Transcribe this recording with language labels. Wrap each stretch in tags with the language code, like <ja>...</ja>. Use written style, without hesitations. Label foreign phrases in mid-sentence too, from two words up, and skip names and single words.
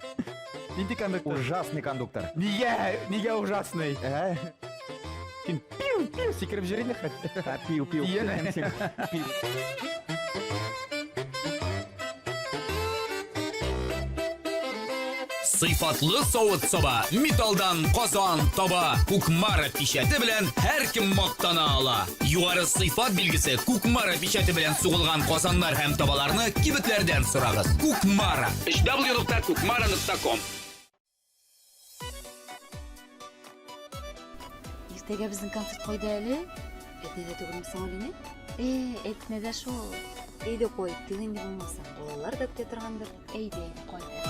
<tt>Нинди кондуктор?</tt> <ru>Ужасный кондуктор.</ru> <kk>Неге ужасный? Сен пиу секіріп жүрейін хоть. Пиу.</kk> <tt>Сыйфатлы савыт саба, металдан казан таба, Кукмара пишәте белән һәркем мактана ала. Югары сыйфат билгесе Кукмара пишәте белән сугылган казаннар һәм табаларны кибетләрдән сорагыз. Кукмара. www.kukmara.com. Иртәгә безнең концерт кайда әле? Әйтә түгелме соң әле? Әйтмә дә шул. Әйдә кой, тегенде булмаса. Балалар да көтә торгандыр. Әйдә, кай.</tt>